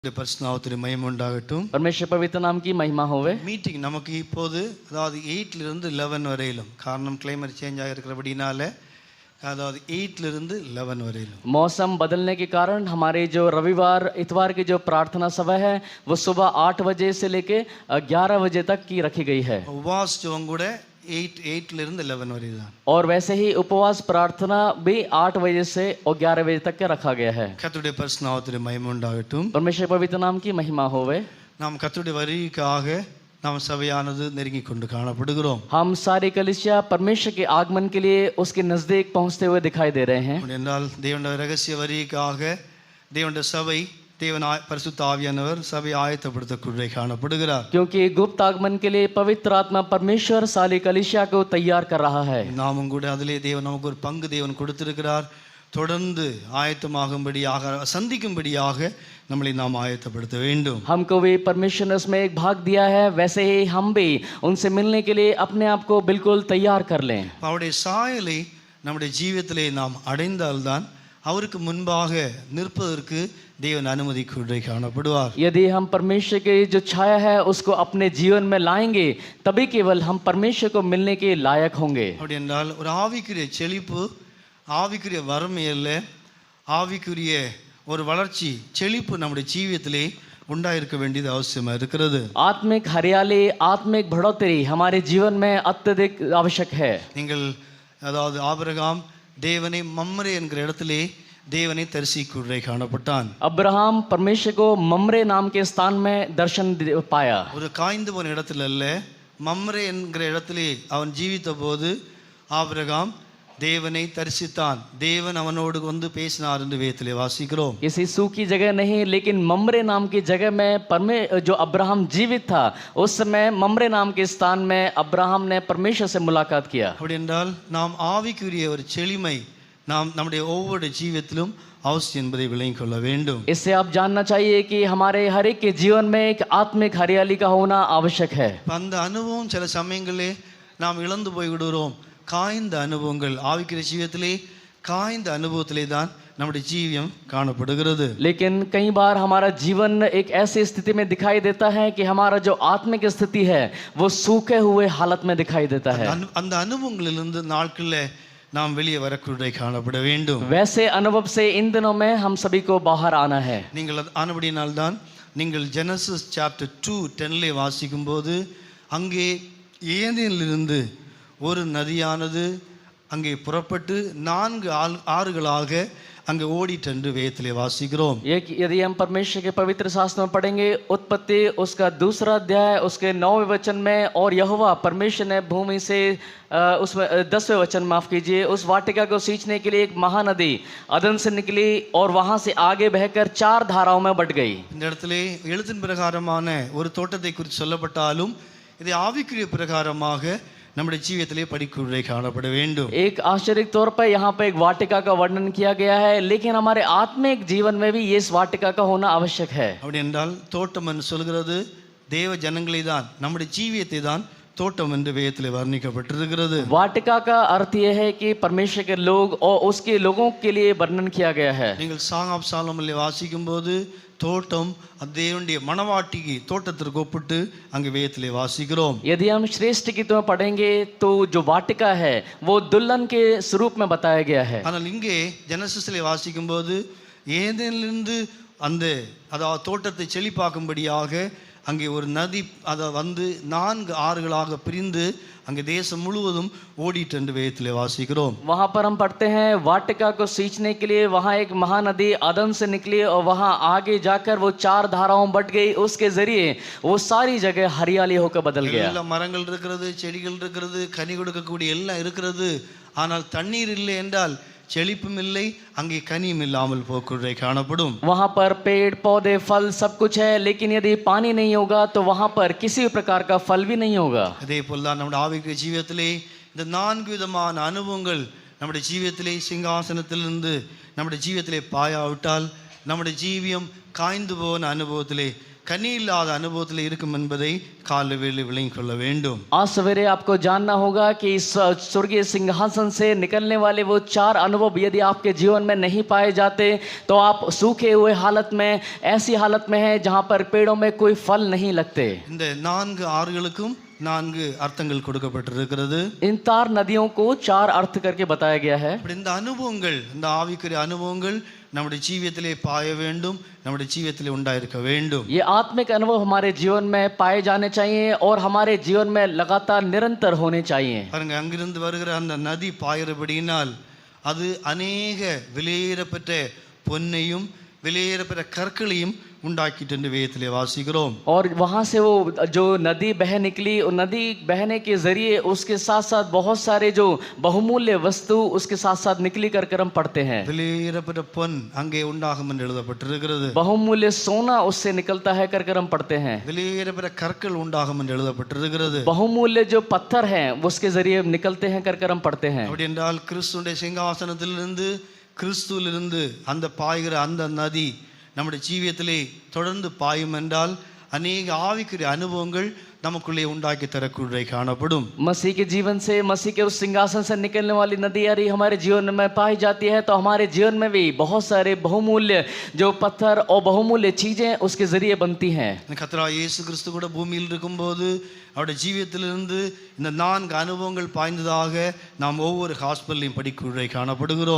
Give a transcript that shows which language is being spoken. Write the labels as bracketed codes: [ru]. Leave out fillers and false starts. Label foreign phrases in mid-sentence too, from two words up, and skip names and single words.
[ta] பரிசுநாமத்திற்கு மகிமை உண்டாகட்டும். [hi] परमेश्वर पवित्र नाम की महिमा होवे. [ta] மீட்டிங் நமக்கு இப்போது அதாவது 8 இருந்து 11 வரையிலும் காரணம் [en] climate change [ta] ஆகிருக்கிறபடினால அதாவது 8 இருந்து 11 வரையிலும் [hi] मौसम बदलने के कारण हमारे जो रविवार इतवार की जो प्रार्थना सभा है वो सुबह 8 बजे से लेके 11 बजे तक की रखी गई है. [ta] உபவாசம் கூட 8 இருந்து 11 வரை தான். [hi] और वैसे ही उपवास प्रार्थना भी 8 बजे से और 11 बजे तक का रखा गया है. [ta] கர்த்தருடைய பரிசுநாமத்திற்கு மகிமை உண்டாகட்டும். [hi] परमेश्वर पवित्र नाम की महिमा होवे. [ta] நாம் கர்த்தருடைய வருகைக்காக நாம் சபையானது நெருங்கி கொண்டு காணப்படுகிறோம். [hi] हम सारी कलीसिया परमेश्वर के आगमन के लिए उसके नजदीक पहुंचते हुए दिखाई दे रहे हैं. [ta] என்றால் தேவனுடைய ரகசிய வருகைக்காக தேவனுடைய சபை தேவன் பரிசுத்த ஆவியானவர் சபை ஆயத்தப்படுத்தக்கூடிய காணப்படுகிறார். [hi] क्योंकि गुप्त आगमन के लिए पवित्र आत्मा परमेश्वर सारी कलीसिया को तैयार कर रहा है. [ta] நாமும் கூட அதிலே தேவன் நமக்கு ஒரு பங்கு தேவன் கொடுத்திருக்கிறார். தொடர்ந்து ஆயத்தமாகும்படியாக சந்திக்கும்படியாக நம்மளை நாம் ஆயத்தப்படுத்த வேண்டும். [hi] हमको भी परमेश्वर ने उसमें एक भाग दिया है, वैसे ही हम भी उनसे मिलने के लिए अपने आप को बिल्कुल तैयार कर लें. [ta] அவருடைய சாயலை நம்முடைய ஜீவியத்திலே நாம் அடைந்தால்தான் அவருக்கு முன்பாக நிற்பதற்கு தேவன் அனுமதி கொண்டு காணப்படுவார். [hi] यदि हम परमेश्वर की जो छाया है उसको अपने जीवन में लाएंगे तभी केवल हम परमेश्वर को मिलने के लायक होंगे. [ta] அப்படி என்றால் ஒரு ஆவிக்குரிய செழிப்பு, ஆவிக்குரிய வறுமையில்ல, ஆவிக்குரிய ஒரு வளர்ச்சி செழிப்பு நம்முடைய ஜீவியத்திலே உண்டாயிருக்க வேண்டியது அவசியமா இருக்கிறது. [hi] आत्मिक हरियाली, आत्मिक बढ़ोतरी हमारे जीवन में अत्यधिक आवश्यक है. [ta] நீங்கள் அதாவது ஆபிரகாம் தேவனை மம்ரே என்கிற இடத்திலே தேவனை தரிசிக்குள்ளே காணப்பட்டான். [hi] अब्राहम परमेश्वर को ममरे नाम के स्थान में दर्शन पाया. [ta] ஒரு காய்ந்து போன இடத்துல அல்ல, மம்ரே என்கிற இடத்திலே அவன் ஜீவித்த போது ஆபிரகாம் தேவனை தரிசித்தான். தேவன் அவனோடு வந்து பேசினார் என்று வேதத்திலே வாசிக்கிறோம். [hi] किसी सूखी जगह नहीं, लेकिन ममरे नाम की जगह में जो अब्राहम जीवित था उस समय ममरे नाम के स्थान में अब्राहम ने परमेश्वर से मुलाकात किया. [ta] அப்படி என்றால் நாம் ஆவிக்குரிய ஒரு செழிமை நாம் நம்முடைய ஒவ்வொரு ஜீவியத்திலும் அவசியம் என்பதை விளங்கிக் கொள்ள வேண்டும். [hi] इससे आप जानना चाहिए कि हमारे हर एक के जीवन में एक आत्मिक हरियाली का होना आवश्यक है. [ta] அந்த அனுபவம் சில சமயங்களே நாம் இழந்து போய் விடுகிறோம். காய்ந்த அனுபவங்கள் ஆவிக்குரிய ஜீவியத்திலே காய்ந்த அனுபவத்திலே தான் நம்முடைய ஜீவியம் காணப்படுகிறது. [hi] लेकिन कई बार हमारा जीवन एक ऐसी स्थिति में दिखाई देता है कि हमारा जो आत्मिक स्थिति है वो सूखे हुए हालत में दिखाई देता है. [ta] அந்த அனுபவங்களிலிருந்து நாட்களில் நாம் வெளியே வரக்கூடிய காணப்பட வேண்டும். [hi] वैसे अनुभव से इन दिनों में हम सभी को बाहर आना है. [ta] நீங்கள் ஆனபடியினால்தான் நீங்கள் [en] Genesis chapter [ta] 2:10 வாசிக்கும் போது அங்கே ஏதேனிலிருந்து ஒரு நதியானது அங்கே புறப்பட்டு 4 ஆறுகளாக அங்கே ஓடிட்டென்று வேதத்திலே வாசிக்கிறோம். [hi] यदि हम परमेश्वर के पवित्र शास्त्र में पढ़ेंगे उत्पत्ति उसका 2 अध्याय उसके 9वें वचन में, और यहोवा परमेश्वर ने भूमि से उसमें 10वें वचन माफ कीजिए उस वाटिका को सींचने के लिए एक महानदी अदन से निकली और वहां से आगे बहकर 4 धाराओं में बट गई. [ta] இந்த இடத்திலே எழுத்தின் பிரகாரமான ஒரு தோட்டத்தை குறித்து சொல்லப்பட்டாலும் இதை ஆவிக்குரிய பிரகாரமாக நம்முடைய ஜீவியத்திலே படிக்குள்ளே காணப்பட வேண்டும். [hi] एक आश्चर्य तौर पर यहाँ पे एक वाटिका का वर्णन किया गया है, लेकिन हमारे आत्मिक जीवन में भी इस वाटिका का होना आवश्यक है. [ta] அப்படி என்றால் தோட்டம் என்று சொல்கிறது தேவ ஜனங்களை தான், நம்முடைய ஜீவியத்தை தான் தோட்டம் என்று வேதத்திலே வர்ணிக்கப்பட்டிருக்கிறது. [hi] वाटिका का अर्थ यह है कि परमेश्वर के लोग और उसके लोगों के लिए वर्णन किया गया है. [ta] நீங்கள் சாங் ஆஃப் சாலமோனிலே வாசிக்கும் போது தோட்டம் தேவனுடைய மணவாட்டிக்கு தோட்டத்திற்கு ஒப்பிட்டு அங்கே வேதத்திலே வாசிக்கிறோம். [hi] यदि हम श्रेष्ठ गीतों में पढ़ेंगे तो जो वाटिका है वो दुल्हन के स्वरूप में बताया गया है. [ta] ஆனால் இங்கே ஜெனசிஸ்லே வாசிக்கும் போது ஏதேனிலிருந்து அந்த அதாவது தோட்டத்தை செழிப்பாக்கும்படியாக அங்கே ஒரு நதி அதை வந்து 4 ஆறுகளாக பிரிந்து அங்கே தேசம் முழுவதும் ஓடிட்டு என்று வேதத்திலே வாசிக்கிறோம். [hi] वहाँ पर हम पढ़ते हैं वाटिका को सींचने के लिए वहाँ एक महानदी अदन से निकली और वहाँ आगे जाकर वो 4 धाराओं बट गई. उसके जरिए वो सारी जगह हरियाली होकर बदल गया. [ta] எல்லா மரங்கள் இருக்கிறது, செடிகள் இருக்கிறது, கனி கொடுக்கக்கூடிய எல்லாம் இருக்கிறது. ஆனால் தண்ணீர் இல்லை என்றால் செழிப்பும் இல்லை, அங்கே கனியும் இல்லாமல் போக்குள்ளே காணப்படும். [hi] वहाँ पर पेड़ पौधे फल सब कुछ है, लेकिन यदि पानी नहीं होगा तो वहाँ पर किसी भी प्रकार का फल भी नहीं होगा. [ta] அதே போல தான் நம்முடைய ஆவிக்குரிய ஜீவியத்திலே இந்த 4 விதமான அனுபவங்கள் நம்முடைய ஜீவியத்திலே சிங்காசனத்திலிருந்து நம்முடைய ஜீவியத்திலே பாயாவிட்டால் நம்முடைய ஜீவியம் காய்ந்து போன அனுபவத்திலே கனி இல்லாத அனுபவத்திலே இருக்கும் என்பதை காலவேளை விளங்கிக் கொள்ள வேண்டும். [hi] आज सवेरे आपको जानना होगा कि इस स्वर्गीय सिंहासन से निकलने वाले वो 4 अनुभव यदि आपके जीवन में नहीं पाए जाते तो आप सूखे हुए हालत में, ऐसी हालत में हैं जहां पर पेड़ों में कोई फल नहीं लगते. [ta] இந்த 4 ஆறுகளுக்கும் 4 அர்த்தங்கள் கொடுக்கப்பட்டிருக்கிறது. [hi] इन 4 नदियों को 4 अर्थ करके बताया गया है. [ta] அப்படி இந்த அனுபவங்கள், இந்த ஆவிக்குரிய அனுபவங்கள் நம்முடைய ஜீவியத்திலே பாய வேண்டும், நம்முடைய ஜீவியத்திலே உண்டாயிருக்க வேண்டும். [hi] ये आत्मिक अनुभव हमारे जीवन में पाए जाने चाहिए और हमारे जीवन में लगातार निरंतर होने चाहिए. [ta] பாருங்க, அங்கிருந்து வருகிற அந்த நதி பாயிறபடியினால் அது அநேக விலையேறப்பெற்ற பொன்னையும் விலையேறப்பெற்ற கற்களையும் उंडाकिट वेदத்திலே வாசிக்கிறோம். [hi] और वहाँ से वो जो नदी बह निकली, और नदी बहने के जरिए उसके साथ साथ बहुत सारे जो बहुमूल्य वस्तु उसके साथ साथ निकली कर हम पढ़ते हैं. [ta] விலையேறப்பெற்ற பொன் அங்கே உண்டாகும் என்று எழுதப்பட்டிருக்கிறது. [hi] बहुमूल्य सोना उससे निकलता है कर हम पढ़ते हैं. [ta] விலையேறப்பெற்ற கற்கள் உண்டாகும் என்று எழுதப்பட்டிருக்கிறது. [hi] बहुमूल्य जो पत्थर हैं उसके जरिए निकलते हैं कर हम पढ़ते हैं. [ta] அப்படி என்றால் கிறிஸ்துவின் சிங்காசனத்திலிருந்து, கிறிஸ்துவிலிருந்து அந்த பாய்கிற அந்த நதி நம்முடைய ஜீவியத்திலே தொடர்ந்து பாயும் என்றால் அநேக ஆவிக்குரிய அனுபவங்கள் நமக்குள்ளே உண்டாக்கி தரக்கூடிய காணப்படும். [hi] मसीह के जीवन से, मसीह के उस सिंहासन से निकलने वाली नदी यदि हमारे जीवन में पाई जाती है तो हमारे जीवन में भी बहुत सारे बहुमूल्य जो पत्थर और बहुमूल्य चीजें उसके जरिए बनती हैं. [ta] கர்த்தராகிய இயேசு கிறிஸ்து கூட பூமியில் இருக்கும்போது அவருடைய ஜீவியத்திலிருந்து இந்த 4 அனுபவங்கள் பாய்ந்ததாக நாம் ஒவ்வொரு ஹாஸ்பிட்டலையும் படிக்கூடிய காணப்படுகிறோம்.